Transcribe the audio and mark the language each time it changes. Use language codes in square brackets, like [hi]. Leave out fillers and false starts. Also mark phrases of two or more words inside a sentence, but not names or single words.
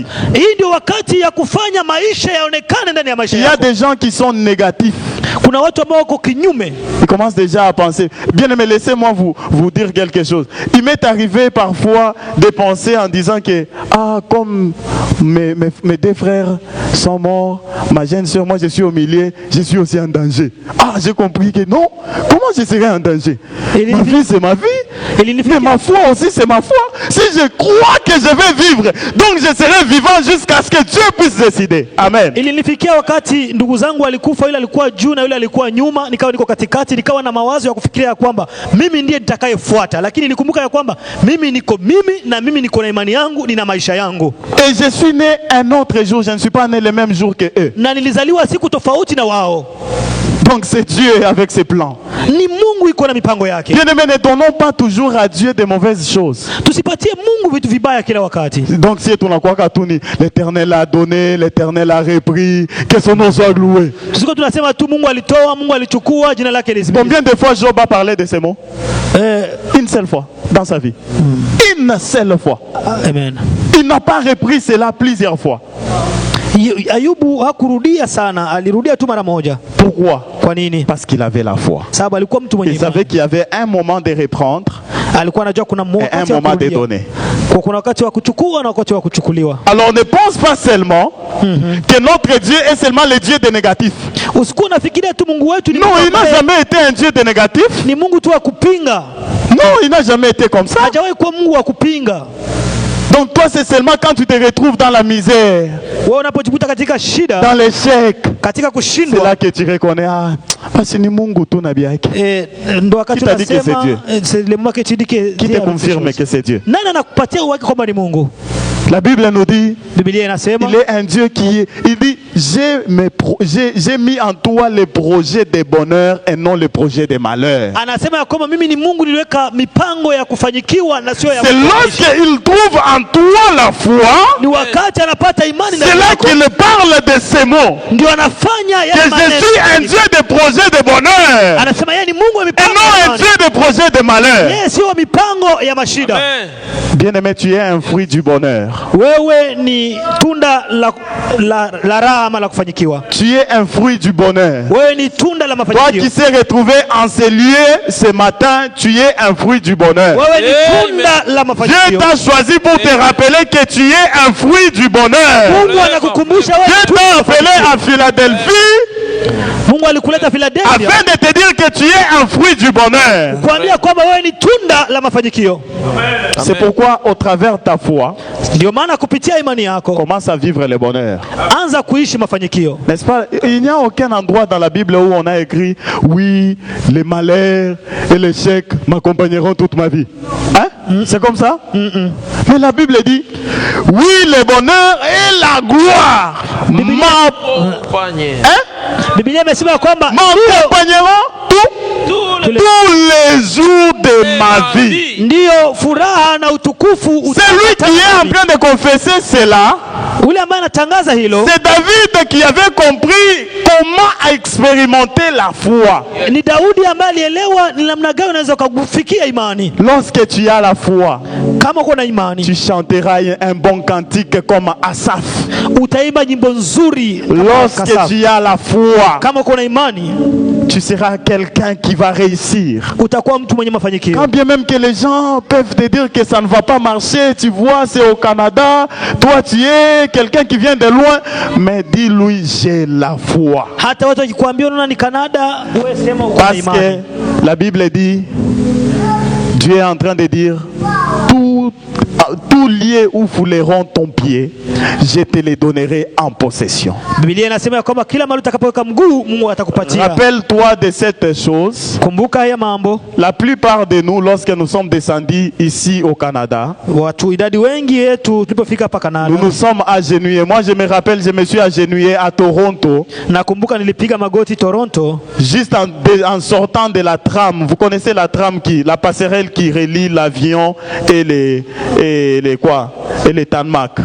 [sw] Hii ndio wakati ya kufanya maisha yaonekane ndani ya maisha [fr] Il y a [sw] yako. [fr] des gens qui sont négatifs. [sw] Kuna watu ambao wako kinyume. [fr] Ils commencent déjà à penser. Bien aimé, laissez-moi vous dire quelque chose. Il m'est arrivé parfois de penser en disant que, comme mes 2 frères sont morts, ma jeune soeur, moi je suis au milieu, je suis aussi en danger. J'ai compris que non, comment je serais en danger? Ma vie c'est ma vie, mais ma foi aussi c'est ma foi. Si je crois que je vais vivre, donc je serai vivant jusqu'à ce que Dieu puisse décider. Amen. [sw] Ilinifikia wakati ndugu zangu walikufa, yule alikuwa juu na yule alikuwa nyuma, nikawa niko katikati, nikawa na mawazo ya kufikiria kwamba mimi ndiye nitakayefuata, lakini nikumbuka ya kwamba mimi niko niko na imani yangu, nina maisha yangu. [fr] Et je suis né un autre jour, je ne suis pas né le même jour que eux. [sw] Na nilizaliwa siku tofauti na wao. [fr] Donc c'est Dieu avec ses plans. [sw] Ni Mungu iko na mipango yake. [fr] Bien aimé, ne donnons pas toujours à Dieu de mauvaises choses. [sw] Tusipatie Mungu vitu vibaya kila wakati. [fr] Donc si tu n'as quoi qu'à tout ni, l'Éternel a donné, l'Éternel a repris, que son nom soit loué. [sw] Tusiko tunasema tu Mungu alitoa, Mungu alichukua, jina lake lisifiwe. [fr] Combien de fois Job a parlé de ces mots? Une seule fois dans sa vie. Une seule fois. Amen. Il n'a pas repris cela plusieurs fois. [sw] Ayubu hakurudia sana, alirudia tu mara moja. [fr] Pourquoi? [sw] Kwa nini? [fr] Parce qu'il avait la foi. [sw] Sababu alikuwa mtu mwenye [fr] Il savait qu'il y avait un moment de reprendre [sw] alikuwa anajua kuna [fr] et un moment de donner. [sw] Kuna wakati wa kuchukua na wakati wa kuchukuliwa. [fr] Alors ne pense pas seulement que notre Dieu est seulement le Dieu de négatif. [sw] Usikuwa unafikiria tu Mungu wetu ni [fr] Non, il n'a jamais été un Dieu de négatif. [sw] ni Mungu tu wa kupinga. [fr] Non, il n'a jamais été comme ça. [sw] Hajawahi kuwa Mungu wa kupinga. [fr] Donc toi, c'est seulement quand tu te retrouves dans la misère, [sw] Wewe unapojikuta katika shida, [fr] dans l'échec, [sw] katika [fr] c'est [sw] kushindwa, [fr] là que tu reconnais, parce que [sw] ni Mungu tu na [fr] bien. [sw] ndo wakati [fr] Qui t'a dit que c'est [sw] unasema [fr] Dieu? c'est le moment que tu dis que Qui te confirme que c'est Dieu? [sw] nani anakupatia uhakika kwamba ni Mungu? [fr] La Bible nous dit, [sw] Biblia inasema [fr] il est un Dieu il dit, j'ai mis en toi les projets de bonheur et non les projets de malheur. [sw] Anasema ya kwamba mimi ni Mungu niliweka mipango ya kufanyikiwa na sio ya [fr] C'est lorsqu'il trouve en toi la foi, [sw] ni wakati anapata imani [fr] c'est là qu'il parle de ces mots. [sw] ndio anafanya [fr] Que je suis un Dieu de projets de bonheur [sw] anasema yeye ni Mungu wa [fr] et [sw] mipango [fr] non un Dieu de projets de malheur. [sw] yeye sio mipango ya mashida. [fr] Bien-aimé, tu es un fruit du bonheur. [sw] Wewe ni tunda la raha ama la kufanyikiwa. [fr] Tu es un fruit du bonheur. [sw] Wewe ni tunda la [fr] Toi [sw] mafanikio. [fr] qui s'est retrouvé en ces lieux ce matin, tu es un fruit du bonheur. [sw] Wewe ni tunda la [fr] Dieu [sw] mafanikio. [fr] t'a choisi pour te rappeler que tu es un fruit du bonheur. [sw] Mungu anakukumbusha wewe [fr] Dieu t'a appelé à Philadelphie [sw] Mungu alikuleta Philadelphia [fr] afin de te dire que tu es un fruit du bonheur. [sw] kuambia kwamba wewe ni tunda la mafanikio. [fr] C'est pourquoi au travers de ta foi, [sw] Ndio maana kupitia imani yako [fr] commence à vivre le bonheur. [sw] anza kuishi mafanikio. [fr] N'est-ce pas? Il n'y a aucun endroit dans la Bible où on a écrit oui, les malheurs et les chèques m'accompagneront toute ma vie. Hein? C'est comme ça? Mais la Bible dit oui, le bonheur et la gloire [sw] Biblia imesema kwamba [fr] m'accompagneront tous les jours de ma vie. [sw] ndio furaha na utukufu. [fr] Celui qui est en train de confesser cela, [sw] ule ambaye anatangaza hilo [fr] c'est David qui avait compris comment expérimenter la foi. [sw] ni Daudi ambaye alielewa ni namna gani unaweza kufikia imani. [fr] Lorsque tu as la foi, [sw] Kama uko na imani [fr] tu chanteras un bon cantique comme Asaph. [sw] utaimba nyimbo nzuri. [fr] Lorsque tu as la foi, [sw] Kama uko na imani [fr] tu seras quelqu'un qui va réussir. [sw] utakuwa mtu mwenye mafanikio. [fr] Quand bien même que les gens peuvent te dire que ça ne va pas marcher, tu vois, c'est au Canada, toi tu es quelqu'un qui vient de loin, mais dis-lui, j'ai la foi. [sw] Hata watu wakikwambia unaona ni Canada, wewe sema uko na [fr] Parce [sw] imani. [fr] que la Bible dit, Dieu est en train de dire, tout lieu où fouleront ton pied, je te les donnerai en possession. [sw] Biblia inasema ya kwamba kila mahali utakapoweka mguu Mungu atakupatia. [fr] Rappelle-toi de cette chose. [sw] Kumbuka haya mambo. [fr] La plupart de nous, lorsque nous sommes descendus ici au Canada, [sw] Watu idadi wengi yetu tulipofika hapa Canada, [fr] nous nous sommes agenouillés. Moi, je me rappelle, je me suis agenouillé à Toronto. [sw] nakumbuka nilipiga magoti Toronto, [fr] Juste en sortant de la tram. Vous connaissez la tram la passerelle qui relie l'avion et les tarmacs.